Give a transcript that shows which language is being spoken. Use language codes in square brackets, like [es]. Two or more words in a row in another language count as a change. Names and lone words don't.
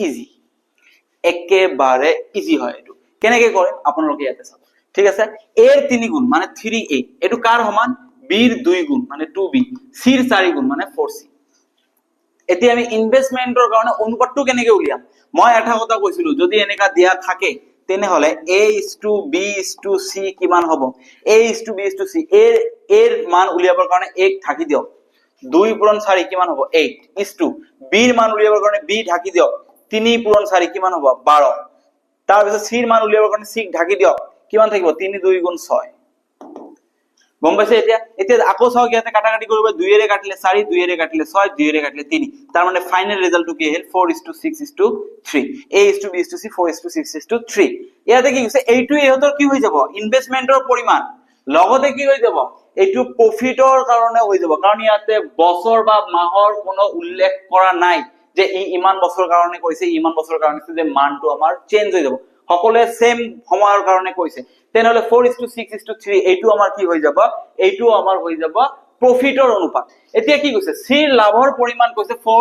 [as] ইজি হয় এটো কেনেকৈ কৰিম আপোনালোকে ইয়াতে চাব ঠিক আছে a ৰ 3 গুণ মানে 3a এটো কাৰ সমান b ৰ 2 গুণ মানে 2b c ৰ 4 গুণ মানে 4c এতিয়া আমি ইনভেষ্টমেন্টৰ কাৰণে অনুপাতটো কেনেকৈ উলিয়াম মই এটা কথা কৈছিলো যদি এনেকা দিয়া থাকে তেনেহলে [en] a is to b is to c [as] কিমান হ'ব [en] a is to b is to c [as] এর মান উলিয়াবৰ কাৰণে 1 ঢাকি দিয়ক 2 পূৰণ 4 কিমান হ'ব [en] 8 is to b [as] ৰ মান উলিয়াবৰ কাৰণে b ঢাকি দিয়ক 3 পূৰণ 4 কিমান হ'ব 12 তাৰ পিছত c ৰ মান উলিয়াবৰ কাৰণে c ঢাকি দিয়ক কিমান থাকিব 3 2 গুণ 6 গম পাইছে এতিয়া আকৌ চাও ইয়াতে কাটাকাটি কৰিব 2 এৰে কাটিলে 4 2 এৰে কাটিলে 6 2 এৰে কাটিলে 3 তাৰ মানে ফাইনাল ৰিজাল্টটো কি আহিল 4:6:3 [en] a is to b is to c [as] 4:6:3 ইয়াতে কি হৈছে এইটো ইহতৰ কি হৈ যাব ইনভেষ্টমেন্টৰ পৰিমাণ লগতে কি হৈ যাব এইটো প্ৰফিটৰ কাৰণে হৈ যাব কাৰণ ইয়াতে বছৰ বা মাহৰ কোনো উল্লেখ কৰা নাই যে ইমান বছৰৰ কাৰণে কৈছে ইমান বছৰৰ কাৰণে যে মানটো আমাৰ চেঞ্জ হৈ যাব সকলোৱে সেম সময়ৰ কাৰণে কৈছে তেনেহলে 4:6:3 এইটো আমাৰ কি হৈ যাব এইটো আমাৰ হৈ যাব প্ৰফিটৰ অনুপাত এতিয়া কি কৈছে সিৰ লাভৰ পৰিমাণ কৈছে